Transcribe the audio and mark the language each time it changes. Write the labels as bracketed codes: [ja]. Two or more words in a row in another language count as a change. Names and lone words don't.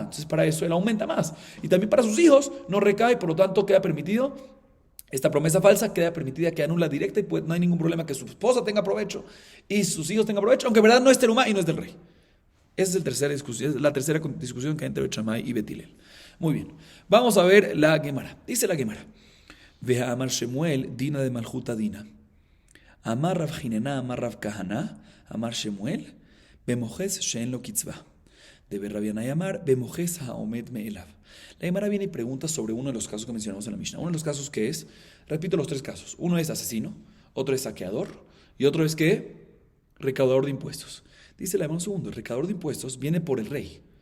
[es] Entonces, para eso él aumenta más. Y también para sus hijos no recae, por lo tanto queda permitido, esta promesa falsa queda permitida, queda nula directa y no hay ningún problema que su esposa tenga provecho y sus hijos tengan provecho, aunque en verdad no es terumá y no es del rey. Esa es la tercera discusión que hay entre Bet Shammai y Bet Hillel. Muy bien, vamos a ver la Gemara. Dice la Gemara, [arc] Veja amar Shemuel, dina de maljuta dina. Amar Rav Hinena, Amar Rav Kahana, Amar Shemuel, Bemojes Shen lo kitzvah. Debe Rabbi Yanai Amar, Bemojes haomed me'elav. [es] La Gemara viene y pregunta sobre uno de los casos que mencionamos en la Mishnah. Uno de los casos que es, repito los 3 casos. Uno es asesino, otro es saqueador y otro es ¿qué? Recaudador de impuestos. Dice la Gemara un segundo, el recaudador de impuestos viene por el rey.